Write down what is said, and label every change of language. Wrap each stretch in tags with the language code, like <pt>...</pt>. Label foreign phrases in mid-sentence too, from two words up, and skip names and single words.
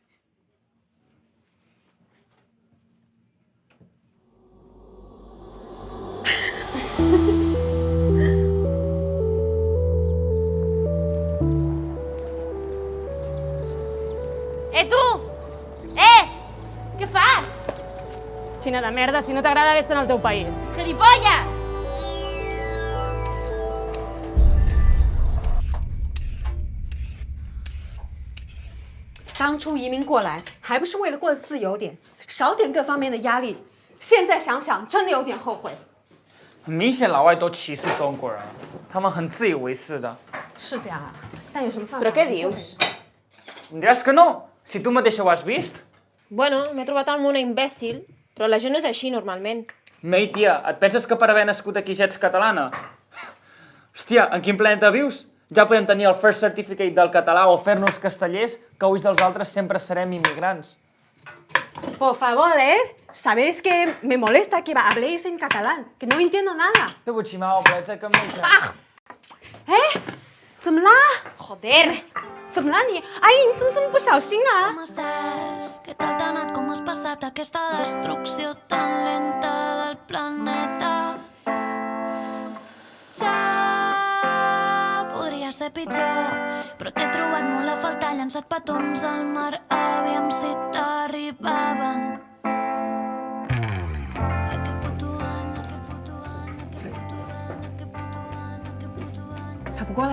<ca>Tu! Què fas? Xina de merda, si no t'agrada, vés-te'n al teu país. Gilipolles!</ca> <zh>当初移民过来，还不是为了过得自由点，少点各方面的压力。现在想想，真的有点后悔。很明显，老外都歧视中国人，他们很自以为是的。是这样啊，但有什么办法？</zh> <ca>Però què dius? Em diràs que no, si tu mateixa ho has vist. Bueno, m'he trobat al món imbècil, però la gent no és així normalment. Mei, tia, et penses que per haver nascut aquí ja ets catalana? Hòstia, en quin planeta vius? Ja podem tenir el</ca> <en>first certificate</en> <ca>del català o fer-nos castellers, que ulls dels altres sempre serem immigrants.</ca> <es>Por favor, sabéis que me molesta que habléis en catalán, que no entiendo nada.</es> <zh>对不起嘛，我不来再跟妹子。怎么啦？ Joder! 怎么了你？阿姨，你怎么这么不小心啊？</zh> <ca>Com estàs? Què tal t'ha anat? Com has passat aquesta destrucció tan lenta del planeta? Ja podria ser pitjor, però t'he trobat molt a faltar, llançat petons al mar, aviam si t'arribaven. Aquest puto any, aquest puto any, aquest puto any, aquest puto any, aquest puto any.</ca> <zh>他不过来。</zh>